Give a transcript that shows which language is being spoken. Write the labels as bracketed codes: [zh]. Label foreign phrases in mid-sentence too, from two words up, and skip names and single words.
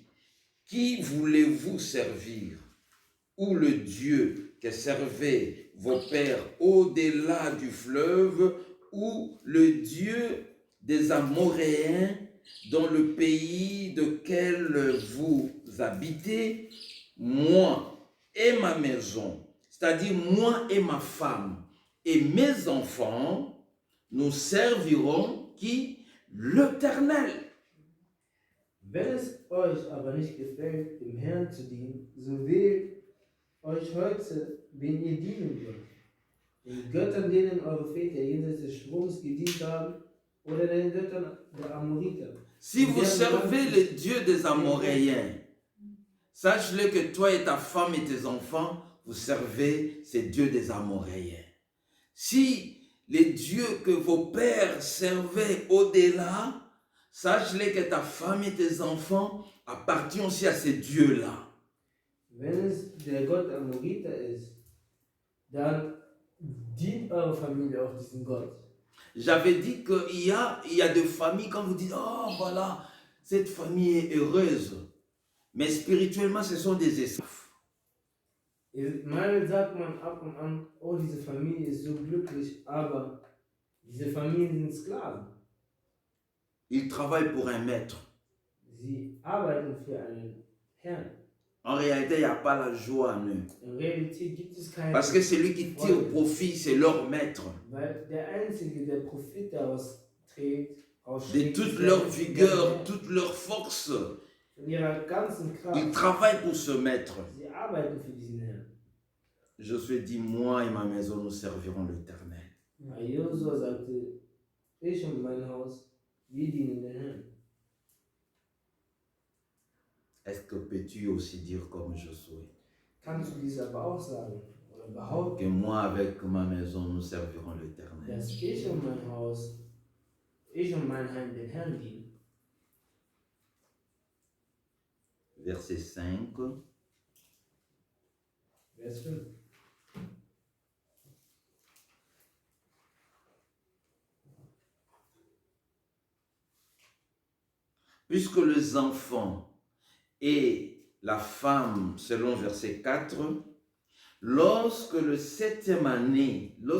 [fr] qui voulez-vous servir, ou le Dieu que servaient vos pères au-delà du fleuve, ou le Dieu des Amoréens dans le pays duquel vous habitez, moi et ma maison, c'est-à-dire moi et ma femme et mes enfants, nous servirons qui? L'Éternel. [de] Wenn es euch aber nicht gefällt, dem Herrn zu dienen, so wählt euch heute, wen ihr dienen wollt. Den Göttern, denen eure Väter jenseits des Stroms gedient haben, oder den Göttern der Amoriter. [fr] Si vous servez le Dieu des Amoréens, sache-le que toi et ta femme et tes enfants, vous servez ces dieux des Amoréens. Si les dieux que vos pères servaient au-delà, sache-le que ta femme et tes enfants appartiennent aussi à ces dieux-là. [de] Wenn es der Gott Amoriter ist, dann dient eure Familie auch diesem Gott. [fr] J'avais dit qu'il y a des familles, quand vous dites, oh voilà, cette famille est heureuse. Mais spirituellement, ce sont des esclaves. [de] Mal sagt man ab und an, oh, diese Familie ist so glücklich, aber diese Familien sind Sklaven. [fr] Ils travaillent pour un maître. [de] Sie arbeiten für einen Herrn. [fr] En réalité, il n'y a pas la joie en eux. [de] In Realität gibt es keine. [fr] Parce que celui qui tire profit, c'est leur maître. [de] Weil der Einzige, der Profit daraus trägt, [fr] De toute leur vigueur, toute leur force, [de] von ihrer ganzen Kraft. [fr] ils travaillent pour ce maître. [de] Sie arbeiten für diesen Herrn. [fr] Josué dit, moi et ma maison, nous servirons l'Éternel. [de] Josua sagte, ich und mein Haus, wir dienen den Herrn. [fr] Est-ce que peux-tu aussi dire comme Josué? [de] Kannst du dies aber auch sagen oder behaupten, [fr] Que moi avec ma maison, nous servirons l'Éternel. [de] dass ich und mein Haus, ich und mein Heim den Herrn dienen? [fr] Verset 5. [de] Vers 5. [fr] Puisque les enfants et la femme, selon verset 4, lorsque le septième année